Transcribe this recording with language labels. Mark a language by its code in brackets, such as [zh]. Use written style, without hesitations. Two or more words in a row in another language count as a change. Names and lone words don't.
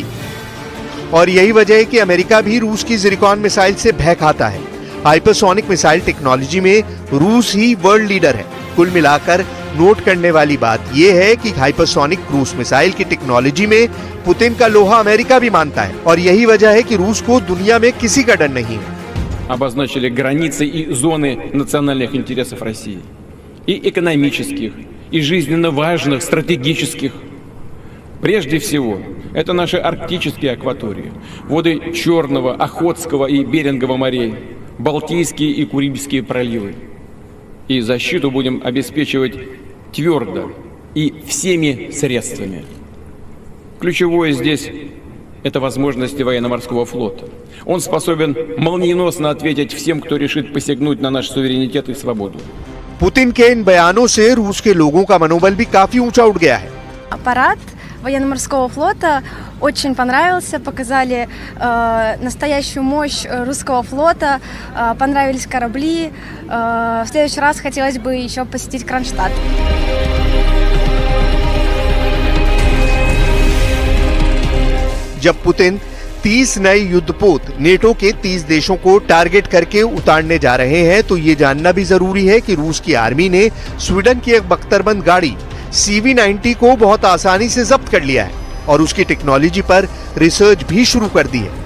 [hi] और यही वजह है कि अमेरिका भी रूस की ज़िरकॉन मिसाइल से भय खाता है। हाइपरसोनिक मिसाइल टेक्नोलॉजी में रूस ही वर्ल्ड लीडर है। कुल मिलाकर नोट करने वाली बात यह है कि हाइपरसोनिक क्रूज मिसाइल की टेक्नोलॉजी में पुतिन का लोहा अमेरिका भी मानता है और यही वजह है कि रूस को दुनिया में किसी का डर नहीं है। [ru] Обозначили границы и зоны национальных интересов России. И экономических, и жизненно важных, стратегических. Прежде всего, это наши арктические акватории, воды Черного, Охотского и Берингового морей, Балтийские и Курильские проливы. И защиту будем обеспечивать твердо и всеми средствами. Ключевое здесь – это возможности военно-морского флота. Он способен молниеносно ответить всем, кто решит посягнуть на наш суверенитет и свободу. [hi] पुतिन के इन बयानों से रूस के लोगों का मनोबल भी काफी ऊंचा उठ गया है। [ru] Аппарат военно-морского флота очень понравился, показали настоящую мощь русского флота, понравились корабли. В следующий раз хотелось бы еще посетить Кронштадт. [hi] जब पुतिन 30 नए युद्धपोत नेटो के 30 देशों को टारगेट करके उतारने जा रहे हैं तो ये जानना भी जरूरी है कि रूस की आर्मी ने स्वीडन की एक बख्तरबंद गाड़ी CV-90 को बहुत आसानी से जब्त कर लिया है और उसकी टेक्नोलॉजी पर रिसर्च भी शुरू कर दी है।